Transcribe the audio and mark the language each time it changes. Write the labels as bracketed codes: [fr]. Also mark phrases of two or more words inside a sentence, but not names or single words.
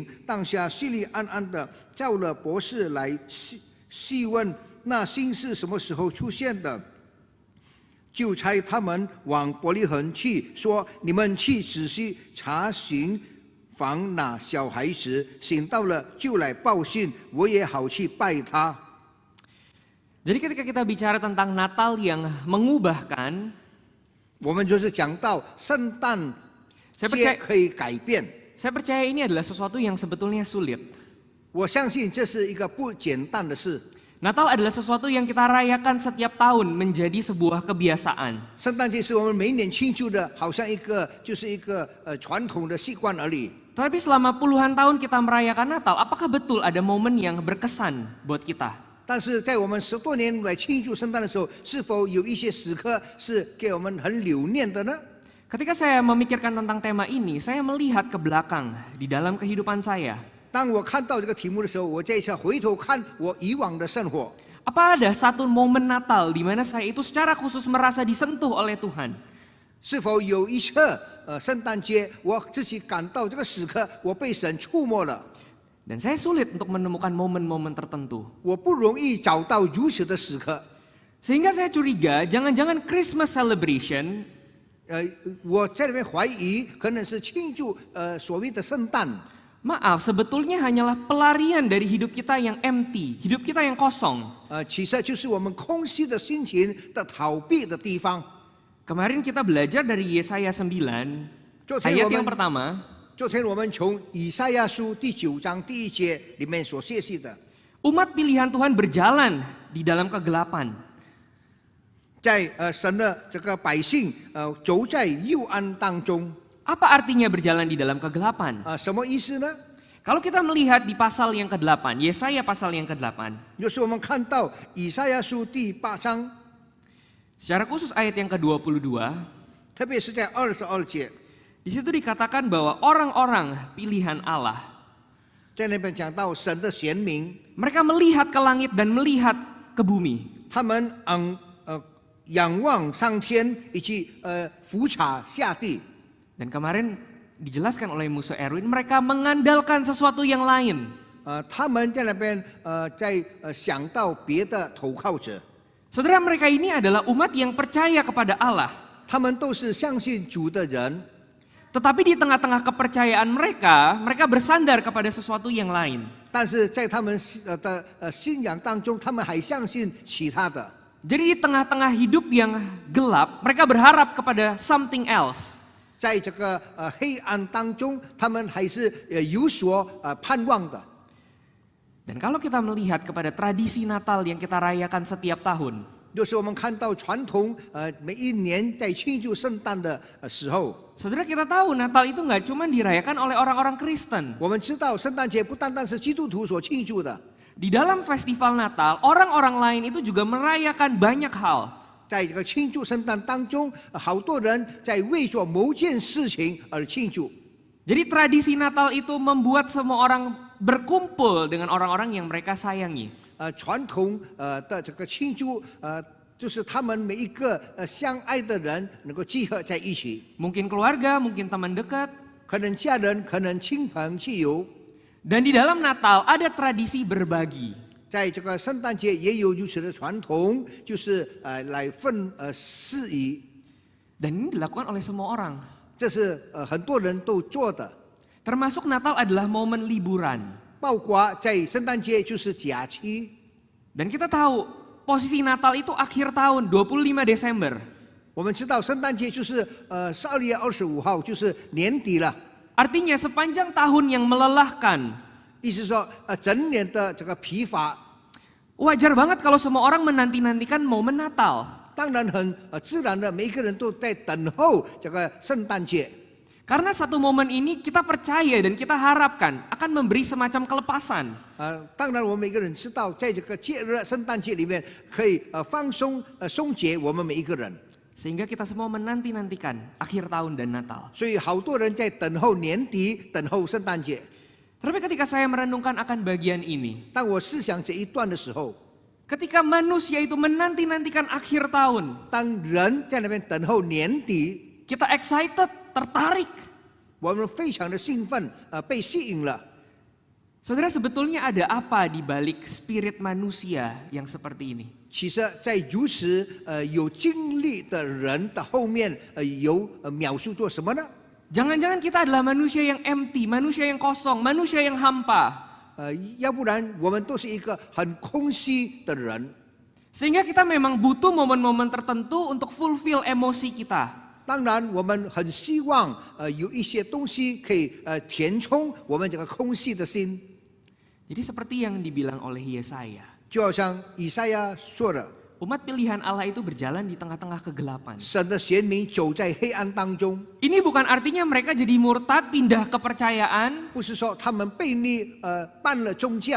[zh] 当下心里暗暗的叫了博士来细问那星是什么时候出现的。就差他们往伯利恒去，说：你们去仔细查询访那小孩子，醒到了就来报信，我也好去拜他。 [id] Jadi ketika kita bicara tentang Natal yang mengubahkan, [zh] 我们就是讲到圣诞 [id] saya [zh] 节 [id] percaya, [zh] 可以改变， [id] saya percaya ini adalah sesuatu yang sebetulnya sulit. [zh] 我相信这是一个不简单的事。 [id] Natal adalah sesuatu yang kita rayakan setiap tahun menjadi sebuah kebiasaan. [zh] 圣诞节是我们每一年庆祝的，好像一个传统的习惯而已。 [id] Tapi selama puluhan tahun kita merayakan Natal, apakah betul ada momen yang berkesan buat kita? [zh] 但是在我们10多年来庆祝圣诞的时候，是否有一些时刻是给我们很留念的呢？ [id] Ketika saya memikirkan tentang tema ini, saya melihat ke belakang di dalam kehidupan saya. [zh] 当我看到这个题目的时候，我再一下回头看我以往的生活， [id] Apa ada satu momen Natal di mana saya itu secara khusus merasa disentuh oleh Tuhan? [zh] 是否有一次圣诞节我自己感到这个时刻我被神触摸了？ [id] Dan saya sulit untuk menemukan momen-momen tertentu. [zh] 我不容易找到如此的时刻。 [id] Sehingga saya curiga, jangan-jangan [en] Christmas celebration [zh] 我在那边怀疑，可能是庆祝所谓的圣诞。 [id] Maaf, sebetulnya hanyalah pelarian dari hidup kita yang empty, hidup kita yang kosong. [zh] 其实就是我们空虚的心情的逃避的地方。 [id] Kemarin kita belajar dari Yesaya 9, [zh] 昨天 [id] ayat [zh] 我 [id] yang [zh] 们 [id] pertama. [zh] 昨天我们从以赛亚书第9章第1节里面所学习的， [id] Umat pilihan Tuhan berjalan di dalam kegelapan. [zh] 在神的这个百姓走在幽暗当中， [id] Apa artinya berjalan di dalam kegelapan? [zh] 什么意思呢？ [id] Kalau kita melihat di pasal yang ke-8, Yesaya pasal yang ke-8, [zh] 就是我们看到以赛亚书第8章， [id] secara khusus ayat yang ke-22, [zh] 特别是在22节， [id] di situ dikatakan bahwa orang-orang pilihan Allah, [zh] 在那边讲到神的贤民， [id] mereka melihat ke langit dan melihat ke bumi. [zh] 他们仰望上天，以及俯察下地。 [id] Dan kemarin dijelaskan oleh Musa Erwin, mereka mengandalkan sesuatu yang lain. [zh] 他们在那边在想到别的投靠者， [id] Saudara, mereka ini adalah umat yang percaya kepada Allah. [zh] 他们都是相信主的人， [id] Tetapi di tengah-tengah kepercayaan mereka, mereka bersandar kepada sesuatu yang lain. [zh] 但是在他们的信仰当中，他们还相信其他的。 [id] Jadi di tengah-tengah hidup yang gelap, mereka berharap kepada [en] something else. [zh] 在这个黑暗当中，他们还是有所盼望的。 [id] Dan kalau kita melihat kepada tradisi Natal yang kita rayakan setiap tahun, [zh] 就是我们看到传统每一年在庆祝圣诞的时候， [id] saudara kita tahu Natal itu nggak cuma dirayakan oleh orang-orang Kristen. [zh] 我们知道圣诞节不单单是基督徒所庆祝的， [id] Di dalam festival Natal, orang-orang lain itu juga merayakan banyak hal. [zh] 在这个庆祝圣诞当中，好多人在为着某件事情而庆祝。 [id] Jadi tradisi Natal itu membuat semua orang berkumpul dengan orang-orang yang mereka sayangi. [zh] 传统的这个庆祝就是他们每一个相爱的人能够集合在一起， [id] Mungkin keluarga, mungkin teman dekat. [zh] 可能家人，可能亲朋戚友。 [id] Dan di dalam Natal ada tradisi berbagi. [zh] 在这个圣诞节也有如此的传统，就是来分事宜， [id] Dan ini dilakukan oleh semua orang. [zh] 这是很多人都做的。 [id] Termasuk Natal adalah momen liburan. [zh] 包括在圣诞节就是假期， [id] Dan kita tahu posisi Natal itu akhir tahun 25 Desember. [zh] 我们知道圣诞节就是12月25号，就是年底了。 [id] Artinya sepanjang tahun yang melelahkan. [zh] 意思说整年的这个疲乏， [id] Wajar banget kalau semua orang menanti-nantikan momen Natal. [zh] 当然很自然的，每一个人都在等候这个圣诞节。 [id] Karena satu momen ini kita percaya dan kita harapkan akan memberi semacam kelepasan. [zh] 当然我们每个人知道，在这个节日圣诞节里面可以放松松解我们每一个人。 [id] Sehingga kita semua menanti-nantikan akhir tahun dan Natal. [zh] 所以好多人在等候年底，等候圣诞节。 [id] Tapi ketika saya merenungkan akan bagian ini, [zh] 当我思想这一段的时候， [id] ketika manusia itu menanti-nantikan akhir tahun, [zh] 当人在那边等候年底， [id] kita excited, tertarik. [zh] 我们非常的兴奋，被吸引了。 [id] Saudara, sebetulnya ada apa di balik spirit manusia yang seperti ini? [zh] 其实，在如实有经历的人的后面，有描述做什么呢？ [id] Jangan-jangan kita adalah manusia yang empty, manusia yang kosong, manusia yang hampa. [zh] 要不然我们都是一个很空虚的人。 [id] Sehingga kita memang butuh momen-momen tertentu untuk fulfill emosi kita. [zh] 当然，我们很希望有一些东西可以填充我们这个空虚的心。 [id] Jadi seperti yang dibilang oleh Yesaya, [zh] 就好像以赛亚说的， [id] umat pilihan Allah itu berjalan di tengah-tengah kegelapan. [zh] 神的选民走在黑暗当中， [id] Ini bukan artinya mereka jadi murtad, pindah kepercayaan, [zh] 不是说他们背逆办了宗教，